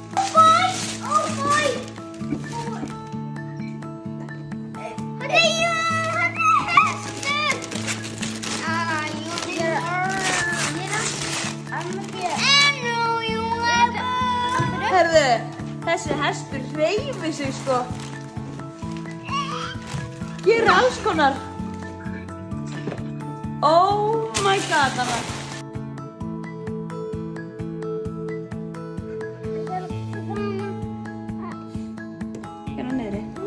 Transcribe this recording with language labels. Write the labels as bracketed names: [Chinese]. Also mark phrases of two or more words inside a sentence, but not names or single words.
[Icelandic] Heyrðu, þessi hestur hreyfir sig sko. Gerir alls konar. [English] Oh my god, [Icelandic] Anna. Hérna niðri.